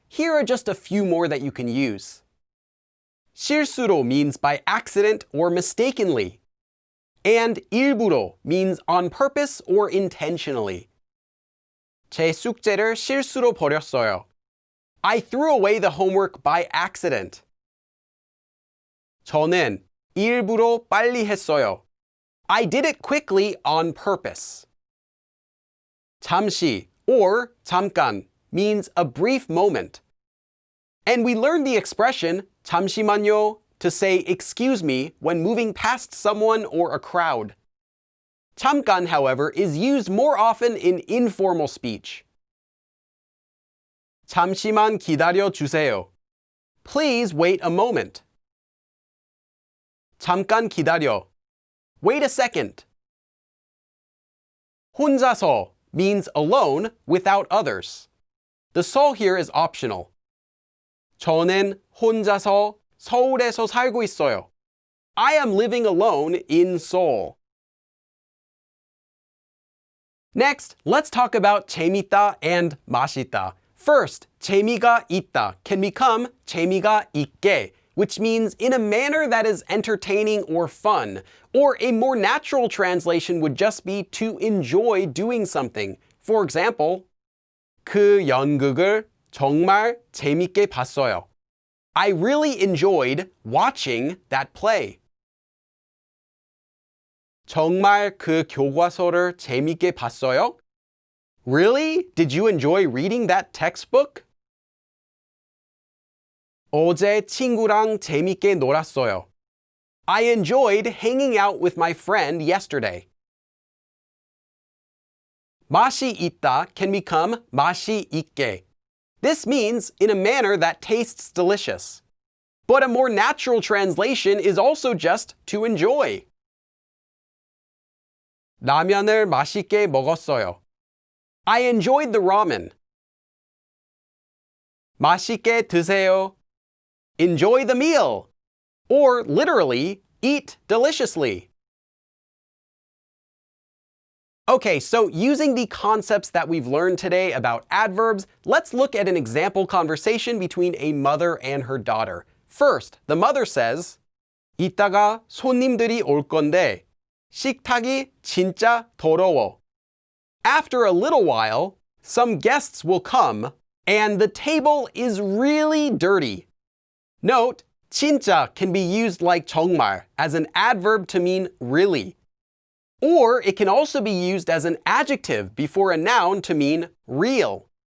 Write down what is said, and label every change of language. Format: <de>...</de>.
<en>Here are just a few more that you can use. 실수로 means by accident or mistakenly. And 일부러 means on purpose or intentionally.</en> <ko>제 숙제를 실수로 버렸어요.</ko> <en>I threw away the homework by accident.</en> <ko>저는 일부러 빨리 했어요.</ko> <en>I did it quickly on purpose. 잠시 or 잠깐 means a brief moment. And we learned the expression 잠시만요 to say excuse me when moving past someone or a crowd. 잠깐, however, is used more often in informal speech.</en> <ko>잠시만 기다려 주세요.</ko> <en>Please wait a moment.</en> <ko>잠깐 기다려.</ko> <en>Wait a second. 혼자서 means alone without others. The 서 here is optional.</en> <ko>저는 혼자서 서울에서 살고 있어요.</ko> <en>I am living alone in Seoul. Next, let's talk about 재밌다 and 맛있다. First, 재미가 있다 can become 재미가 있게, which means in a manner that is entertaining or fun. Or a more natural translation would just be to enjoy doing something. For example,</en> <ko>그 연극을 정말 재밌게 봤어요.</ko> <en>I really enjoyed watching that play.</en> <ko>정말 그 교과서를 재밌게 봤어요?</ko> <en>Really? Did you enjoy reading that textbook?</en> <ko>어제 친구랑 재밌게 놀았어요.</ko> <en>I enjoyed hanging out with my friend yesterday. 맛이 있다 can become 맛이 있게. This means in a manner that tastes delicious. But a more natural translation is also just to enjoy.</en> <ko>라면을 맛있게 먹었어요.</ko> <en>I enjoyed the ramen.</en> <ko>맛있게 드세요.</ko> <en>Enjoy the meal. Or literally, eat deliciously. Okay, so using the concepts that we've learned today about adverbs, let's look at an example conversation between a mother and her daughter. First, the mother says,</en> <ko>이따가 손님들이 올 건데 식탁이 진짜 더러워.</ko> <en>After a little while, some guests will come, and the table is really dirty. Note, 진짜 can be used like 정말 as an adverb to mean really. Or it can also be used as an adjective before a noun to mean real.</en>